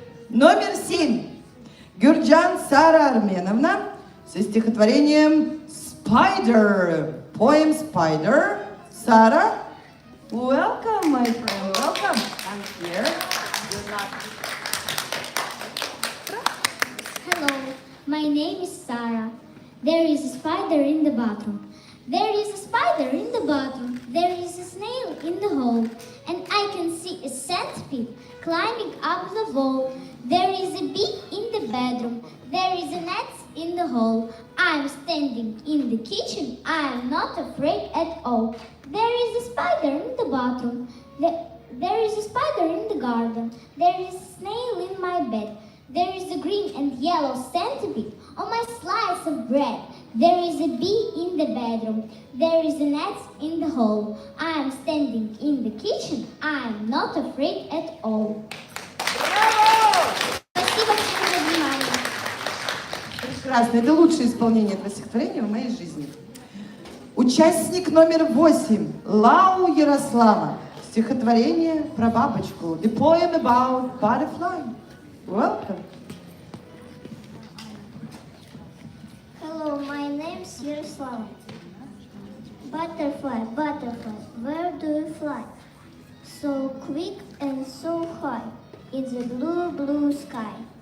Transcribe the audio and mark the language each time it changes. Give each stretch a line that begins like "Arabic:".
Russian: Номер 7. Гюрджан Сара Арменовна со стихотворением Spider.
English: Poem Spider. Сара, welcome, my friend, welcome. I'm here. Hello, my name is Sarah. There is a spider in the bathroom. There is a spider in the bathroom. There is a snail in the hole. And I can see a centipede climbing up the wall. There is a bee in the bedroom. There is a net in the hall. I am standing in the kitchen. I am not afraid at all. There is a spider in the bathroom. There is a spider in the garden. There is a snail in my bed. There is a green and yellow centipede on my slice of bread. There is a bee in the bedroom. There is a net in the hall. I am standing in the kitchen. I am not afraid at all.
Russian: Спасибо всем за внимание. Прекрасно. Это лучшее исполнение этого стихотворения в моей жизни. Участник номер 8. Лау Ярослава. Стихотворение про бабочку.
English: The poem about butterfly. Welcome. Hello, my name is Yaroslava. Butterfly, butterfly, where do you fly? So quick and so high, in the blue, blue sky.